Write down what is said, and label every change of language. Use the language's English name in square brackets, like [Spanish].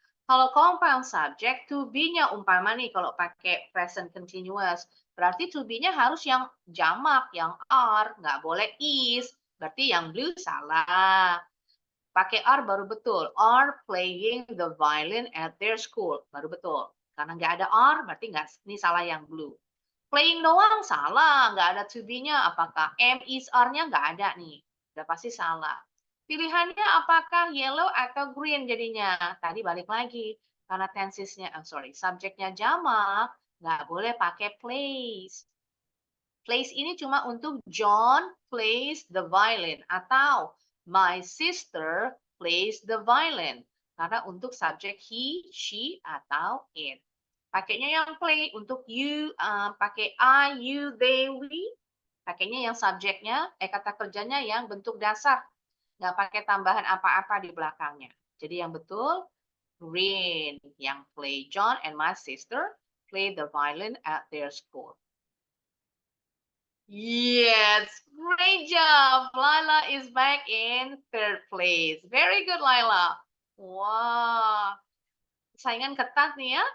[Indonesian] Kalau compound subject, to be-nya umpama nih kalau pakai present continuous. Berarti to be-nya harus yang jamak, yang are, nggak boleh is. Berarti yang blue salah. Pakai are baru betul. [English] Are playing the violin at their school. [Indonesian] Baru betul. Karena nggak ada are, berarti nggak, ini salah yang blue. Playing doang salah, nggak ada to be-nya. Apakah am, is, are-nya nggak ada nih. Udah pasti salah. Pilihannya apakah yellow atau green jadinya? Tadi balik lagi. Karena tensesnya, subjeknya jamak, nggak boleh pakai plays. [English] Plays [Indonesian] ini cuma untuk [English] John plays the violin atau my sister plays the violin. [Indonesian] Karena untuk subjek he, she, atau it. Pakainya yang play untuk you, pakai I, you, they, we. Pakainya yang subjeknya, kata kerjanya yang bentuk dasar. Nggak pakai tambahan apa-apa di belakangnya. Jadi yang betul, green. Yang [English] play John and my sister play the violin at their school. Yes, great job. Laila is back in third place. Very good, Laila. Wow. [Indonesian] Saingan ketat nih ya.